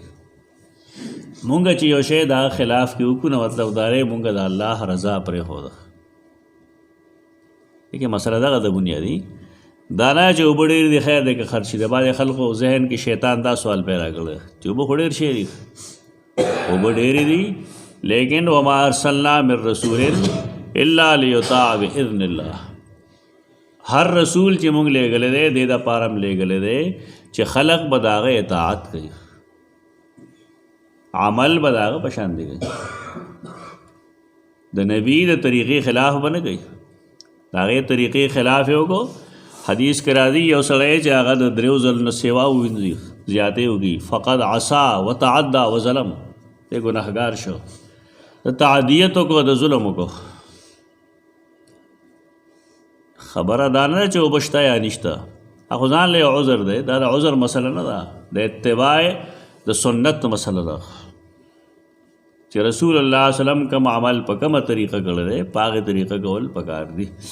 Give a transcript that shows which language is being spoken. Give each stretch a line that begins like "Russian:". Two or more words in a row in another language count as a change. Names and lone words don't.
Pashto: مونږ چې یو شی د هغه خلاف کې وکړو نو مطلب دا دی مونږ د الله رضا پرېښوده. دیکھئے مسله دغه د بنیادي دا نه چې اوبه ډېرې دي خیر دی که خرچ شي. د بعضې خلکو ذهن کې شیطان دا سوال پیدا کړی چې اوبه خو ډېر شی دي اوبه ډېرې دي لیکن
Arabic: وما ارسلنا من رسول الا لیطاع باذن الله.
Pashto: هر رسول چې مونږ لیږلی دی دې دپاره هم لیږلی دی چې خلق به د هغه اطاعت کوي عمل به د هغه په شان دی کوي د نبي د طریقې خلاف به نه کوي. د هغې طریقې خلاف یې وکړو. حدیث کې راځي یو سړی چې هغه د 3 ځل نه سوا ووینځي زیاتې وکړي
Arabic: فقد عصا وتعدى وظلم
Pashto: دی ګناهګار شو. د تعدیت وکړو د ظلم وکړو. خبره دا نه چې اوبه شته یا نشته خو ځان له یو عذر دی. دا د عذر مسله نه ده د اتباع د سنت مسله ده چې
Arabic: رسول الله صلی الله علیه وسلم
Pashto: کوم عمل په کومه طریقه کړی دی په هغې طریقه کول پکار دي.